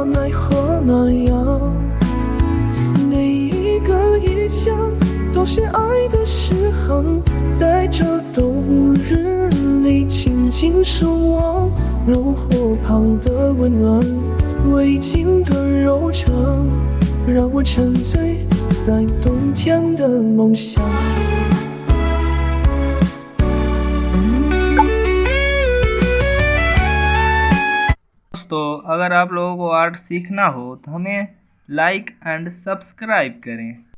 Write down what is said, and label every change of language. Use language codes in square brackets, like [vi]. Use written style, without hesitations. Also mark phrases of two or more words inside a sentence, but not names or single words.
[zh] 奈何那样，每一个意象都是爱的诗行，在这冬日里静静守望，炉火旁的温暖，围巾的柔长，让我沉醉在冬天的梦想。 [hi] दोस्तों, अगर आप लोगों को आर्ट सीखना हो तो हमें [en] like and subscribe [hi] करें।